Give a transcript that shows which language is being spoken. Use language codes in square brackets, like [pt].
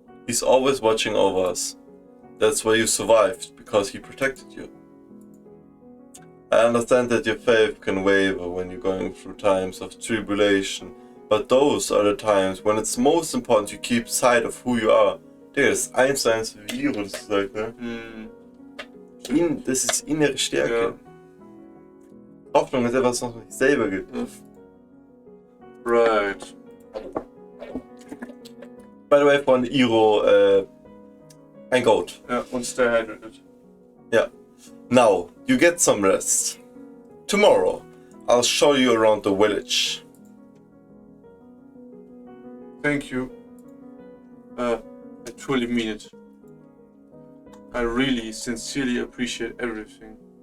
[en] He's always watching over us. That's why you survived, because he protected you. I understand that your faith can waver when you're going through times of tribulation, but those are the times when it's most important you keep sight of who you are. [de] Das ist 1:1 wie Iro das sagt, ne? Das ist innere Stärke. Ja. Hoffnung ist etwas, was man sich selber gibt. [en] Right. By the way, [de] von Iro, ein Goat. Ja, und [en] stay hydrated. Ja. Now, you get some rest. Tomorrow, I'll show you around the village. Thank you. I truly mean it. I really sincerely appreciate everything.